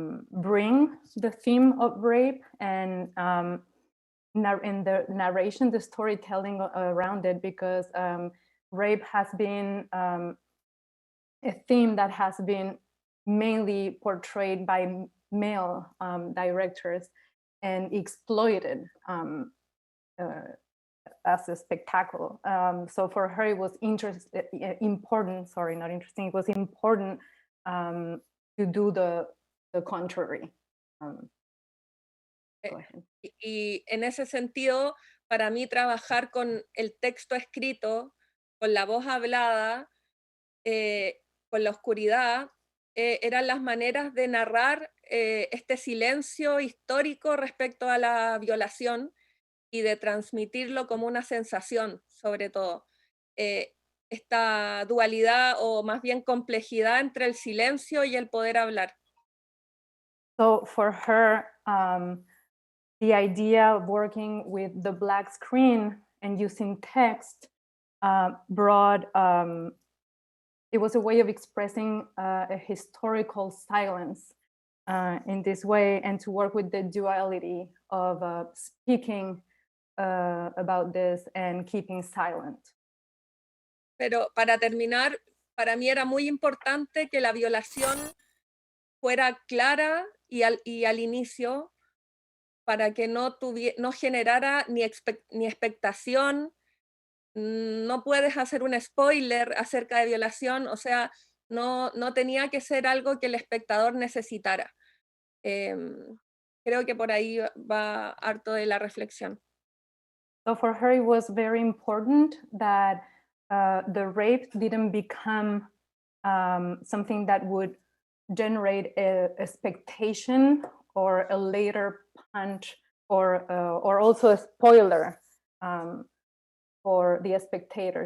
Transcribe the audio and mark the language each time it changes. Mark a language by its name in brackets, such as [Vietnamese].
[English] bring the theme of rape and in the narration, the storytelling around it, because rape has been a theme that has been mainly portrayed by male directors and exploited as a spectacle. So for her, it was important. Sorry, not interesting. It was important to do the contrary. Go ahead. [Spanish] Y en ese sentido, para mí trabajar con el texto escrito, con la voz hablada, con la oscuridad, eran las maneras de narrar este silencio histórico respecto a la violación y de transmitirlo como una sensación, sobre todo. Esta dualidad o más bien complejidad entre el silencio y el poder hablar. [English] So for her, the idea of working with the black screen and using text brought, it was a way of expressing a historical silence in this way, and to work with the duality of speaking about this and keeping silent. [Spanish] Pero para terminar, para mí era muy importante que la violación fuera clara y al inicio, para que no generara ni expectación. No puedes hacer un spoiler acerca de violación, o sea, no tenía que ser algo que el espectador necesitara. Creo que por ahí va harto de la reflexión. [English] So for her, it was very important that the rape didn't become something that would generate a expectation or a later punch or also a spoiler for the spectator.